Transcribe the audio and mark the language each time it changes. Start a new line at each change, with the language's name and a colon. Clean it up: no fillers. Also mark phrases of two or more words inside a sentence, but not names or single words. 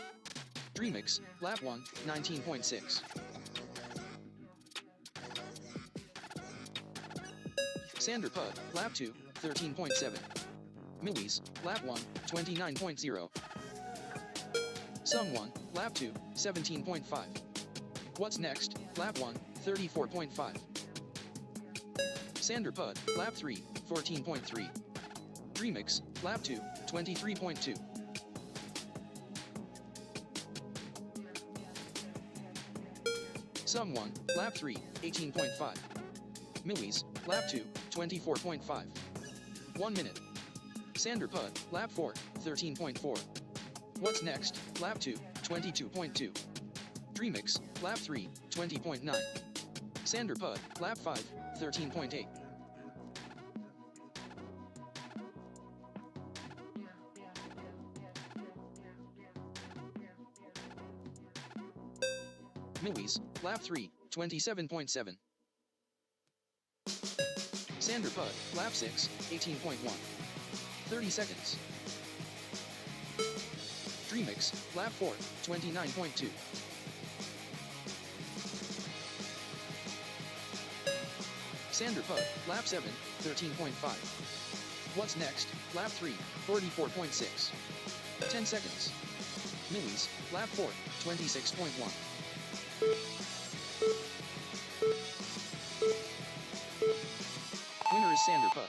English: Dreamix, lap 1, 19.6. Sander Pud, lap 2, 13.7. Millies, lap 1, 29.0. Sum 1, lap 2, 17.5. What's next, lap 1, 34.5. Sander Pud, lap 3, 14.3. Dreamix, lap 2, 23.2. Sum 1, lap 3, 18.5. Millies, lap 2, 24.5. 1 minute. Sander Pud, lap 4, 13.4. What's next, lap 2, 22.2. Dreamix, lap 3, 20.9. Sander Pud, lap 5, 13.8. Millies, lap 3, 27.7. Sander Pud, lap 6, 18.1. 30 seconds. Dreamix, lap 4, 29.2. Sander Pud, lap 7, 13.5. What's next, lap 3, 44.6. 10 seconds. Millies, lap 4, 26.1. Winner is Sander Pud.